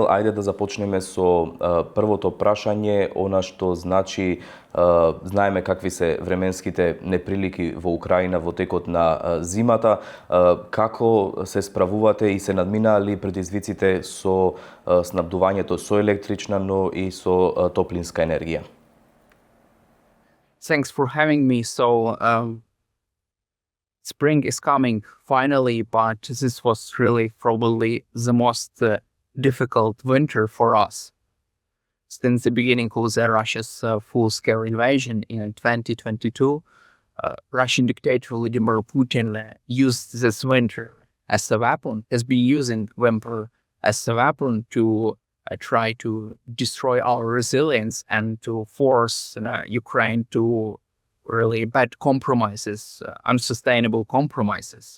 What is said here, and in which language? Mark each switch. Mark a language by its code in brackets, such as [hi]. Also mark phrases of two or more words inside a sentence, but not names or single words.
[mk] Ајде да започнеме со првото прашање, она што значи знаеме какви се временските неприлики во Украина во текот на зимата. Како се справувате и се надминаа ли предизвиците со снабдувањето со електрична, но и со топлинска енергија? [en] Thanks for having me. Spring is coming finally, but this was really probably the most difficult winter for us. Since the beginning of Russia's full-scale invasion in 2022, Russian dictator Vladimir Putin used this winter as a weapon, has been using winter as a weapon to try to destroy our resilience and to force Ukraine to really bad compromises, unsustainable compromises.